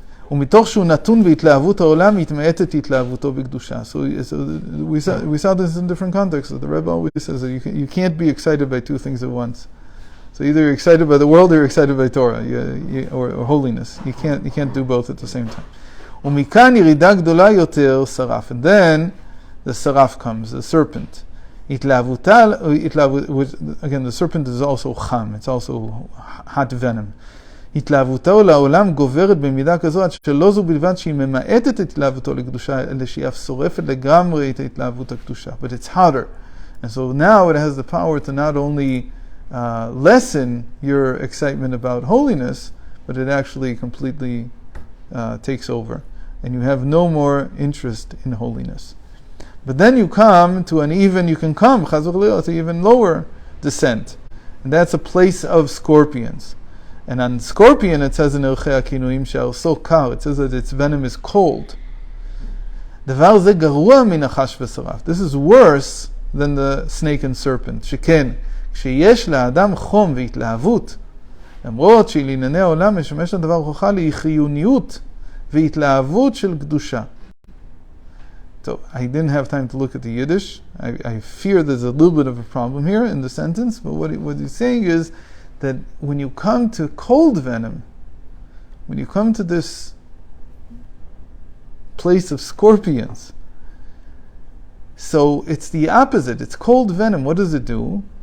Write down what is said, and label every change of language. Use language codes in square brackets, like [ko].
[he] ומתוך שהוא נתון בהתלהבות העולם, מתמעטת התלהבותו בקדושה. [en] So we saw this in different contexts. The Rebbe always says that you can't be excited by two things at once. So either you're excited by the world or you're excited by Torah or holiness. You can't do both at the same time. [he] ומכאן ירידה גדולה יותר שרף. [en] And then the saraf comes, the serpent. [he] התלהבותה, [en] again, the serpent is also cham, it's also hot venom. [he] התלהבותו לעולם גוברת במידה כזו, עד שלא זו בלבד שהיא ממעטת את התלהבותו לקדושה, אלא שהיא אף שורפת לגמרי את ההתלהבות הקדושה. [en] But it's hotter. And so now it has the power to not only lessen your excitement about holiness, but it actually completely takes over. And you have no more interest in holiness. But then you come to you can come, chas v'chalila, to even lower descent. And that's a place of scorpions. And on scorpion, it says in Erchei HaKinuim she'ar so kar, it says that its venom is cold. [he] דבר זה גרוע מן החש ושרף. [en] This is worse than the snake and serpent. [he] שכן, כשיש לאדם חום והתלהבות, למרות שלענייני העולם משמש הדבר הוכחה לחיוניות והתלהבות של קדושה. [en] So I didn't have time to look at the Yiddish. I fear there's a little bit of a problem here in the sentence, but what he's saying is that when you come to cold venom, when you come to this place of scorpions, so it's the opposite. It's cold venom. What does it do?